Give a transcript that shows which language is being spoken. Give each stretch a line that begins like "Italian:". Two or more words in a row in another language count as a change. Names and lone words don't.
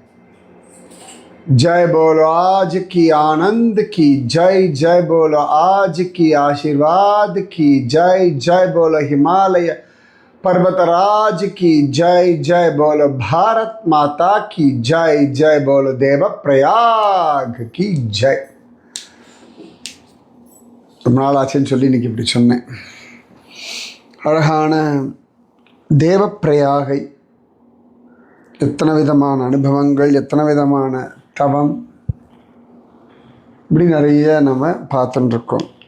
Hindi: जय बोलो आज की आनंद की जय। जय बोलो आज की आशीर्वाद की जय। जय बोलो हिमालय पर्वतराज की जय। जय बोलो भारत माता की जय। जय बोलो देव प्रयाग की जय।
Tamil: ரொம்ப நாள் ஆச்சுன்னு சொல்லி இன்னைக்கு இப்படி சொன்னேன். அழகான தேவப்பிரயாகை, எத்தனை விதமான அனுபவங்கள், எத்தனை விதமான தவம், இப்படி நிறைய நம்ம பார்த்துட்டு இருக்கோம்.